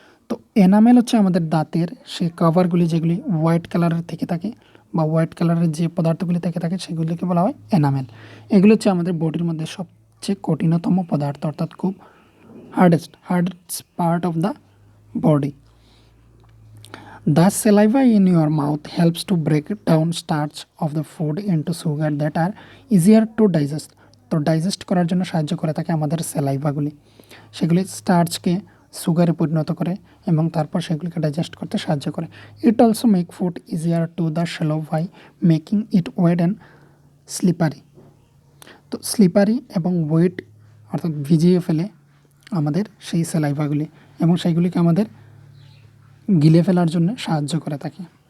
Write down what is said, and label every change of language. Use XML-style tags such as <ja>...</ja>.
<bn>তো এনামেল হচ্ছে আমাদের দাঁতের সেই কভারগুলি যেগুলি হোয়াইট কালারের থেকে থাকে, বা হোয়াইট কালারের যে পদার্থগুলি থেকে থাকে সেগুলিকে বলা হয় এনামেল। এগুলো হচ্ছে আমাদের বডির মধ্যে সবচেয়ে কঠিনতম পদার্থ, অর্থাৎ খুব</bn> <en>Hardest part of the body. The saliva in your mouth helps to break down starch of the food into sugar that are easier to digest.</en> <bn>তো ডাইজেস্ট করার জন্য সাহায্য করে থাকে আমাদের স্যালাইভাগুলি, সেগুলি স্টার্চকে সুগারে পরিণত করে এবং তারপর সেগুলিকে ডাইজেস্ট করতে সাহায্য করে।</bn> <en>It also make food easier to the swallow by making it wet and slippery.</en> <bn>তো স্লিপারি এবং ওয়েট অর্থাৎ ভিজিয়ে ফেলে আমাদের সেই স্যালাইভাগুলি এবং সেইগুলিকে আমাদের গিলে ফেলার জন্য সাহায্য করে থাকে।</bn>